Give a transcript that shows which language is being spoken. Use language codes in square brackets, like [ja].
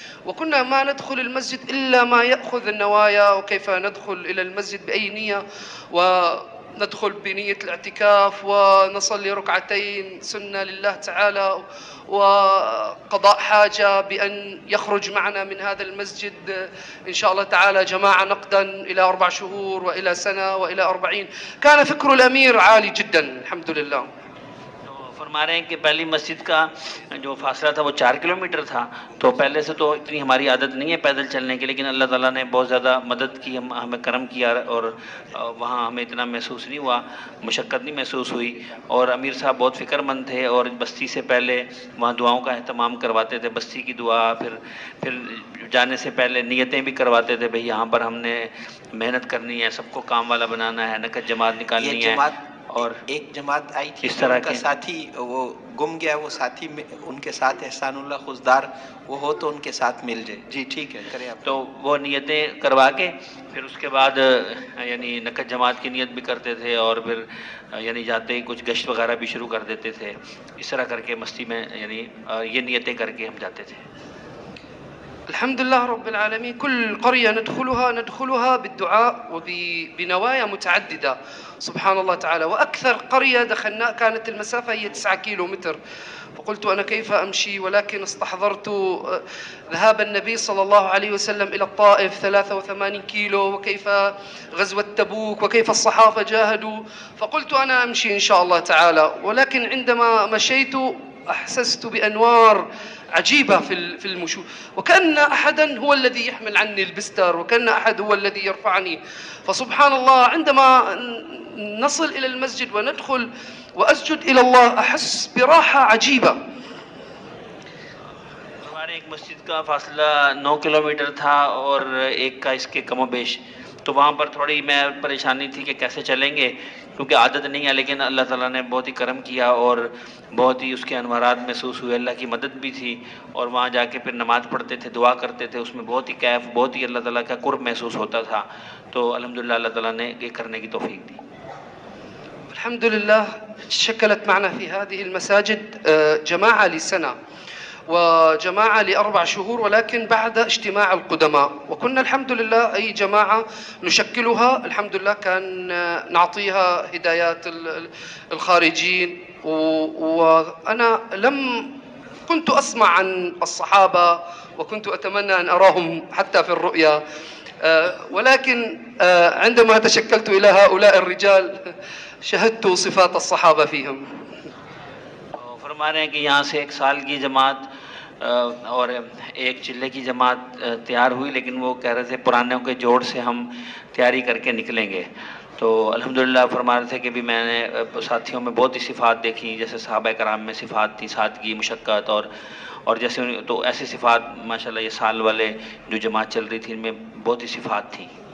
[ar] وكنا ما ندخل المسجد إلا ما يأخذ النوايا، وكيف ندخل إلى المسجد بأي نية، وندخل بنية الاعتكاف ونصلي ركعتين سنة لله تعالى، وقضاء حاجة بأن يخرج معنا من هذا المسجد إن شاء الله تعالى جماعة نقدا إلى 4 شهور وإلى سنة وإلى 40. كان فكر الأمير عالي جدا الحمد لله. [hi] फरमा रहे हैं कि पहली मस्जिद का जो फासला था वो 4 किलोमीटर था, तो पहले से तो इतनी हमारी आदत नहीं है पैदल चलने की, लेकिन अल्लाह ताला ने बहुत ज़्यादा मदद की, हमें करम किया और वहाँ हमें इतना महसूस नहीं हुआ, मुशक्क़त नहीं महसूस हुई। और अमीर साहब बहुत फ़िक्रमंद थे और बस्ती से पहले वहाँ दुआओं का अहतमाम करवाते थे, बस्ती की दुआ, फिर जाने से पहले नियतें भी करवाते थे, भाई यहाँ पर हमने मेहनत करनी है, सबको काम वाला बनाना है, नकद जमात निकालनी है। और एक जमात आई थी, इस तरह उनका साथी वो गुम गया, वो साथी में उनके साथ एहसानुल्लाह खुशदार वो हो तो उनके साथ मिल जाए। जी ठीक है, करें आप। तो वो नियतें करवा के फिर उसके बाद यानी नकद जमात की नियत भी करते थे और फिर यानी जाते ही कुछ गश्त वगैरह भी शुरू कर देते थे। इस तरह करके मस्ती में यानी ये नियतें करके हम जाते थे। [ar] الحمد لله رب العالمين. كل قرية ندخلها بالدعاء وبنوايا متعددة سبحان الله تعالى. وأكثر قرية دخلنا كانت المسافة هي 9 كيلو متر، فقلت أنا كيف أمشي، ولكن استحضرت ذهاب النبي صلى الله عليه وسلم إلى الطائف 83 كيلو، وكيف غزوة تبوك، وكيف الصحابة جاهدوا، فقلت أنا أمشي إن شاء الله تعالى. ولكن عندما مشيت أحسست بأنوار عجيبة في المشو، وكأن أحدا هو الذي يحمل عني البستر، وكأن أحد هو الذي يرفعني. فسبحان الله عندما نصل إلى المسجد وندخل وأسجد إلى الله أحس براحة عجيبة. [hi] हमारे एक मस्जिद का फासला 9 किलोमीटर था और एक का इसके कमोबेश, तो वहाँ पर थोड़ी मैं परेशानी थी कि कैसे चलेंगे, क्योंकि आदत नहीं है, लेकिन अल्लाह ताला ने बहुत ही करम किया और बहुत ही उसके अनवारात महसूस हुए, अल्लाह की मदद भी थी। और वहाँ जाके फिर नमाज़ पढ़ते थे, दुआ करते थे, उसमें बहुत ही कैफ, बहुत ही अल्लाह ताला का कुर्ब महसूस होता था। तो अल्हम्दुलिल्लाह अल्लाह ताला ने ये करने की तौफीक दी। [ar] الحمد لله شكلت معنا في هذه المساجد جماعة لسنة وجماعة ل4 شهور، ولكن بعد اجتماع القدماء، وكنا الحمد لله أي جماعة نشكلها الحمد لله كان نعطيها هدايات الخارجين. وأنا كنت أسمع عن الصحابة وكنت أتمنى أن أراهم حتى في الرؤيا، ولكن عندما تشكلت إلى هؤلاء الرجال شهدت صفات الصحابة فيهم. [hi] फरमा रहे हैं कि यहाँ से 1 साल की जमात और 1 चिल्ले की जमात तैयार हुई, लेकिन वो कह रहे थे पुरानों के जोड़ से हम तैयारी करके निकलेंगे। तो अल्हम्दुलिल्लाह फरमा रहे थे कि भी मैंने साथियों में बहुत ही सिफ़ात देखी, जैसे सहाबा कराम में सिफ़ात थी, सादगी, मुशक्क़त और जैसे, तो ऐसी सिफ़ात माशाल्लाह ये साल वाले जो जमात चल रही थी इनमें बहुत ही सिफ़ात थी।